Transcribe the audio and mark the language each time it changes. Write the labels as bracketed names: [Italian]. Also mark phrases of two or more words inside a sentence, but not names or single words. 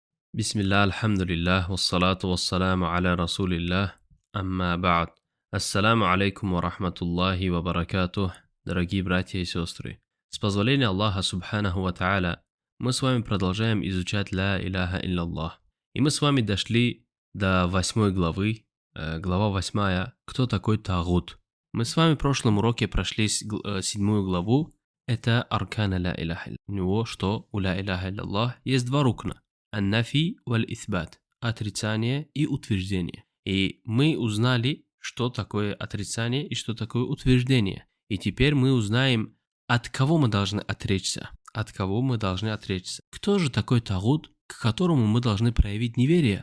[Arabic] بسم الله، الحمد لله، والصلاة والسلام على رسول الله، أما بعد. السلام عليكم ورحمة الله وبركاته, [Russian] дорогие братья и сестры. С позволения Аллаха [Arabic] سبحانه وتعالى, [Russian] мы с вами продолжаем изучать [Arabic] لا إله إلا الله. [Russian] И мы с вами дошли до 8 главы, глава 8, кто такой тагут. Мы с вами в прошлом уроке прошли 7 главу, это [Arabic] أركان لا إله. [Russian] У него что? У [Arabic] لا إله إلا الله [Russian] есть два рукна. [Arabic] النفي والإثبات. [Russian] Отрицание и утверждение. И мы узнали, что такое отрицание и что такое утверждение. И теперь мы узнаем, от кого мы должны отречься. От кого мы должны отречься. Кто же такой тагут, к которому мы должны проявить неверие?